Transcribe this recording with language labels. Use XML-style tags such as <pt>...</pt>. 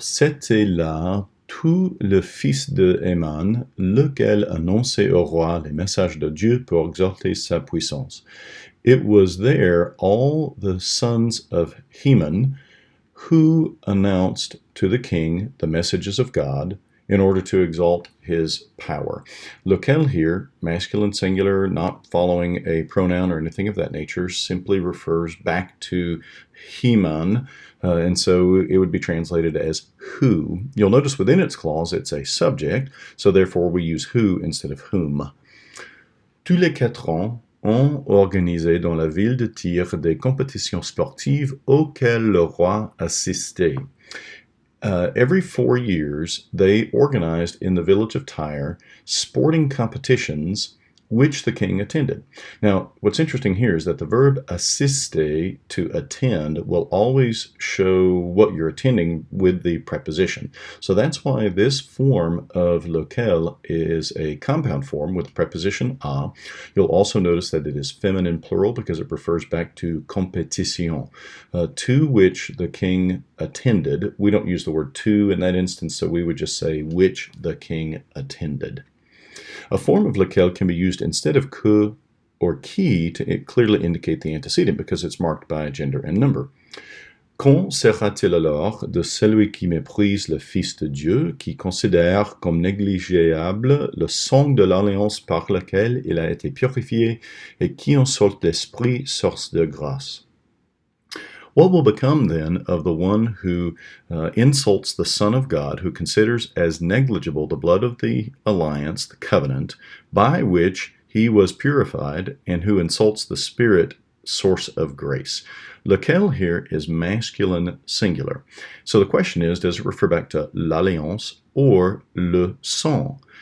<fr>C'était là tout le fils de Héman, lequel annonçait au roi les messages de Dieu pour exalter sa puissance.</fr> <en>It was there all the sons of Heman who announced to the king the messages of God in order to exalt his power. Lequel here, masculine singular, not following a pronoun or anything of that nature, simply refers back to Heman, and so it would be translated as who. You'll notice within its clause it's a subject, so therefore we use who instead of whom.</en> <fr>Tous les 4 ans, ont organisé dans la ville de Tyr des compétitions sportives auxquelles le roi assistait.</fr> <en>Every 4 years, they organized in the village of Tyre sporting competitions which the king attended. Now, what's interesting here is that the verb assiste, to attend, will always show what you're attending with the preposition. So that's why this form of lequel is a compound form with the preposition a. You'll also notice that it is feminine plural because it refers back to compétition, to which the king attended. We don't use the word to in that instance, so we would just say which the king attended. A form of lequel can be used instead of que or qui to clearly indicate the antecedent because it's marked by gender and number.</en> <fr>Qu'en sera-t-il alors de celui qui méprise le Fils de Dieu, qui considère comme négligeable le sang de l'alliance par laquelle il a été purifié et qui en sorte d'esprit, source de grâce?</fr> <en>What will become then of the one who insults the Son of God, who considers as negligible the blood of the alliance, the covenant, by which he was purified, and who insults the Spirit, source of grace? Lequel here is masculine singular. So the question is, does it refer back to l'alliance or le sang?</en>